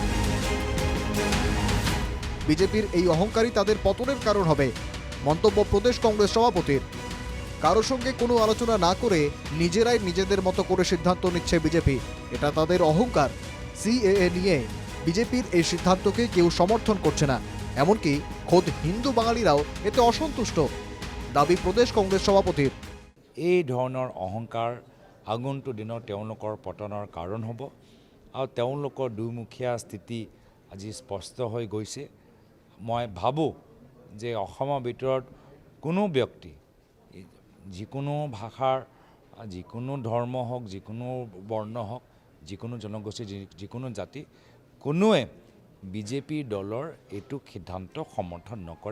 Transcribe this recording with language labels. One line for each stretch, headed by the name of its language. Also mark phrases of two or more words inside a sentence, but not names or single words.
Bangla: বিজেপির এই অহংকারই তাদের পতনের কারণ হবে মন্তব্য প্রদেশ কংগ্রেস সভাপতির। কারো সঙ্গে কোনো আলোচনা না করে নিজেরাই নিজেদের মতো করে সিদ্ধান্ত নিচ্ছে বিজেপি, এটা তাদের অহংকার। সিএএ নিয়ে বিজেপির এই সিদ্ধান্তকে কেউ সমর্থন করছে না, এমনকি খোদ হিন্দু বাঙালিরাও এতে অসন্তুষ্ট,
Assamese: দাবী প্ৰদেশ কংগ্ৰেছ সভাপতিৰ। এই ধৰণৰ অহংকাৰ আগন্তুক দিনত তেওঁলোকৰ পতনৰ কাৰণ হ'ব আৰু তেওঁলোকৰ দুমুখীয়া স্থিতি আজি স্পষ্ট হৈ গৈছে। মই ভাবোঁ যে অসমৰ ভিতৰত কোনো ব্যক্তি যিকোনো ভাষাৰ, যিকোনো ধৰ্ম হওক, যিকোনো বৰ্ণ হওক, যিকোনো জনগোষ্ঠী, যিকোনো জাতি, কোনোৱে বিজেপি দলৰ এইটো সিদ্ধান্ত সমৰ্থন নকৰে।